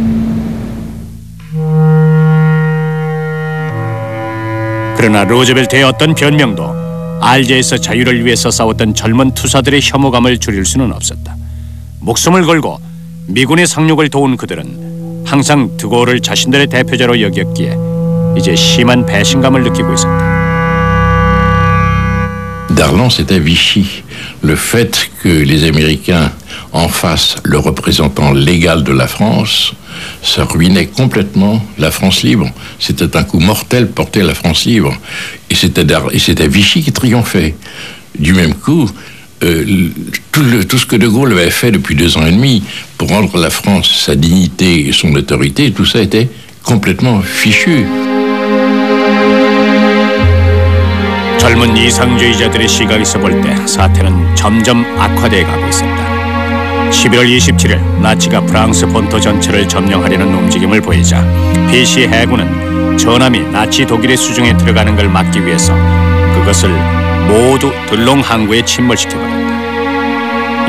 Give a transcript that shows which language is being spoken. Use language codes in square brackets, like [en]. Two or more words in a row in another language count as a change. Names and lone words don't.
[ko] 그러나 루즈벨트의 어떤 변명도 알제에서 자유를 위해서 싸웠던 젊은 투사들의 혐오감을 줄일 수는 없었다. 목숨을 걸고 미군의 상륙을 도운 그들은 항상 드골을 자신들의 대표자로 여겼기에 이제 심한 배신감을 느끼고 있었다. [fr] Darlan, c'était Vichy. Le fait que les Américains en fassent le représentant légal de la France, ça ruinait complètement la France libre. C'était un coup mortel porté à la France libre. Et c'était Vichy qui triomphait. Du même coup, tout ce que De Gaulle avait fait depuis 2 ans et demi pour rendre à la France sa dignité et son autorité, tout ça était complètement fichu. [ko] 젊은 이상주의자들의 시각에서 볼 때 사태는 점점 악화돼 가고 있었다. 11월 27일 나치가 프랑스 본토 전체를 점령하려는 움직임을 보이자 비시 해군은 전함이 나치 독일의 수중에 들어가는 걸 막기 위해서 그것을 모두 들롱 항구에 침몰시켜버렸다.